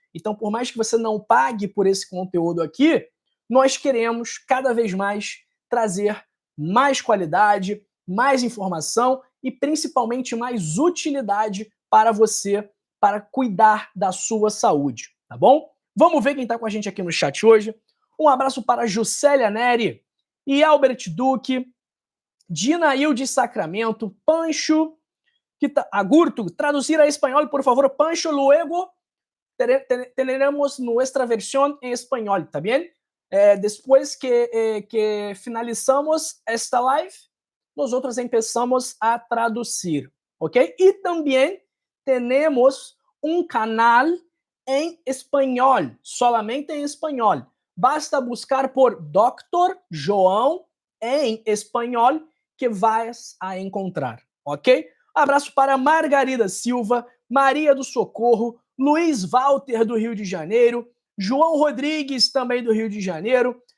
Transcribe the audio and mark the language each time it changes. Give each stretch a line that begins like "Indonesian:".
Portuguese: Então, por mais que você não pague por esse conteúdo aqui, nós queremos cada vez mais trazer mais qualidade, mais informação e principalmente mais utilidade para você, para cuidar da sua saúde, tá bom? Vamos ver quem está com a gente aqui no chat hoje. Um abraço para Juscelia Neri e Albert Duque, Dinail de Sacramento, Pancho, Agurto, traduzir a espanhol, por favor, Pancho,
Spanish: luego teremos nuestra versión en español, ¿está bien? Después que finalizamos esta live, nosotros empezamos a traducir, ¿ok? Y también tenemos un canal en español, solamente en español. Basta buscar por Dr.
Portuguese: João em espanhol que vais a encontrar, ok? Abraço para Margarida Silva, Maria do Socorro, Luiz Walter, do Rio de Janeiro, João Rodrigues, também do Rio de Janeiro.